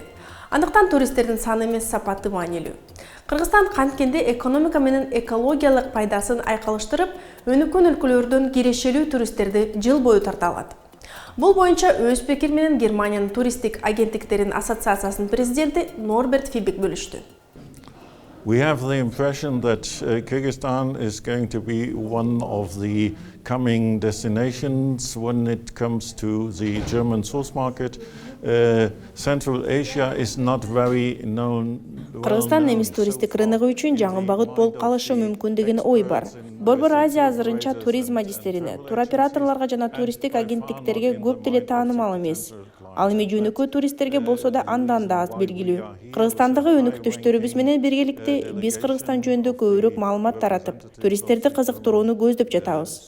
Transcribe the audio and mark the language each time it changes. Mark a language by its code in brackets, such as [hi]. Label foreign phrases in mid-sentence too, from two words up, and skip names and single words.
[ky] Андыктан туристтердин саны эмес сапаты маанилүү. Кыргызстан канткенде экономика менен экологиялык пайдасын айкалыштырып, өнүккөн өлкөлөрдөн кирешелүү туристтерди жыл бою тарта алат. Бул боюнча өз пикир менен Германиянын туристтик агенттиктерин ассоциациясынын президенти Норберт Фибек бөлүштү. [en] We have the impression that Kyrgyzstan is going to be one of the coming destinations when it comes to the German source market. Central Asia is not very known. [ky] Кыргызстан немис туристтик рыногу үчүн жаңы багыт болуп калышы мүмкүн деген ой бар. Борбор Азия азырынча туризм адистерине, туроператорлорго жана туристтик агенттиктерге көп деле таанымал эмес. Ал эми жөнөкөй туристтерге болсо да андан да аз белгилүү. Кыргызстандагы өнүктүштөрүбүз менен биргеликте биз Кыргызстан жөнүндө көбүрөөк маалымат таратып, туристтерди кызыктырууну көздөп жатабыз.